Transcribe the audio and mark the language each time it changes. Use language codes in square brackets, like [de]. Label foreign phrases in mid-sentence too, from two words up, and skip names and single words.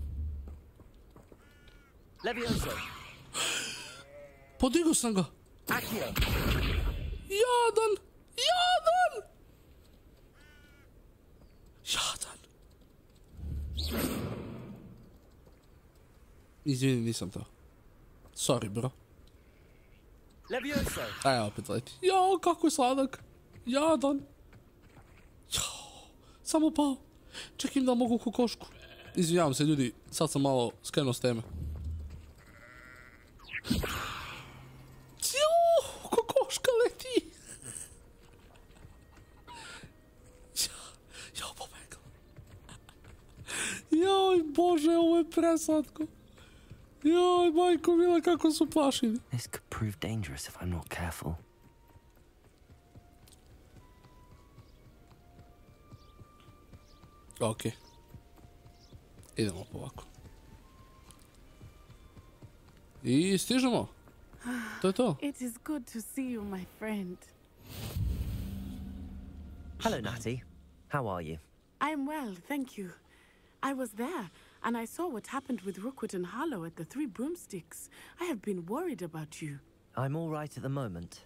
[sr] Leviosa. Podigao sam ga! Accio. Jadan! Izvini, nisam to. [en] Sorry, bro. [sr] Leviosa. Aj, opet leti. Jao, kako je sladak. Jadan. Jao, samo pao. Čekam da mogu kokošku. Izvinjavam se, ljudi, sad sam malo skrenuo s teme. Jao, kokoška leti. Jao, pobegla. Joj, Bože, ovo je preslatko. Joj, majko mila, kako su plašili. [en] This could prove dangerous if I'm not careful. [sr] Ok. Idemo ovako. I stižemo. To je to. [en] It is good to see you, my friend. Hello, Natty. How are you? I'm well, thank you. I was there, and I saw what happened with Rookwood and Harlow at the Three Broomsticks. I have been worried about you. I'm all right at the moment.